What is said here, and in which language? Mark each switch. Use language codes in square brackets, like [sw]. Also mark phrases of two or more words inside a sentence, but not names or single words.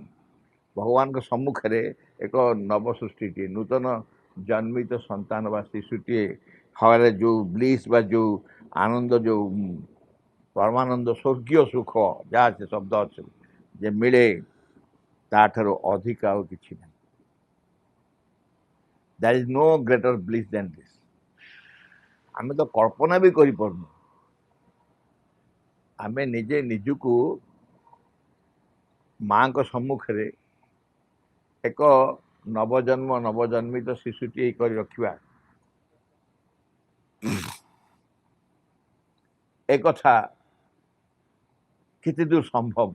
[or] ଭଗବାନଙ୍କ ସମ୍ମୁଖରେ ଏକ ନବ ସୃଷ୍ଟିଟିଏ, ନୂତନ ଜନ୍ମିତ ସନ୍ତାନ ବା ଶିଶୁଟିଏ ହଳରେ ଯେଉଁ ବ୍ଲିସ୍ ବା ଯେଉଁ ଆନନ୍ଦ, ଯେଉଁ ପରମାନନ୍ଦ, ସ୍ୱର୍ଗୀୟ ସୁଖ ଯାହା ସେ ଶବ୍ଦ ଅଛି ଯେ ମିଳେ, ତାଠାରୁ ଅଧିକ ଆଉ କିଛି ନାହିଁ। [en] There is no greater bliss than this. [or] ଆମେ ତ କଳ୍ପନା ବି କରିପାରୁନୁ। ଆମେ ନିଜେ ନିଜକୁ ମାଙ୍କ ସମ୍ମୁଖରେ ଏକ ନବଜନ୍ମିତ ଶିଶୁଟିଏ କରି ରଖିବା, ଏ କଥା କେତେ ଦୂର ସମ୍ଭବ?